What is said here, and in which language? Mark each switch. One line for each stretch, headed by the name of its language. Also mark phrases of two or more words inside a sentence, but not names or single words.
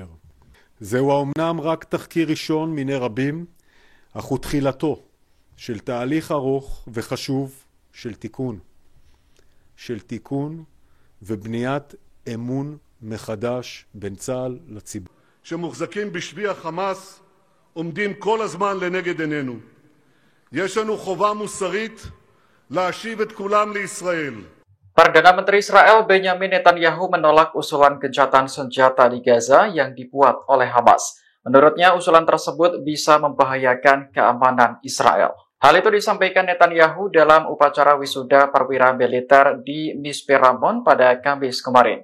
Hebrew: זהו האומנם רק תחקיר ראשון מיני רבים, אך הוא תחילתו של תהליך ארוך וחשוב של תיקון ובניית אמון מחדש בין צה"ל לציבור. שמוחזקים בשבי החמאס עומדים כל הזמן לנגד עינינו. יש לנו חובה מוסרית להשיב את כולם לישראל.
Indonesian: Perdana Menteri Israel Benjamin Netanyahu menolak usulan gencatan senjata di Gaza yang dibuat oleh Hamas. Menurutnya, usulan tersebut bisa membahayakan keamanan Israel. Hal itu disampaikan Netanyahu dalam upacara wisuda perwira militer di Mizpe Ramon pada Kamis kemarin.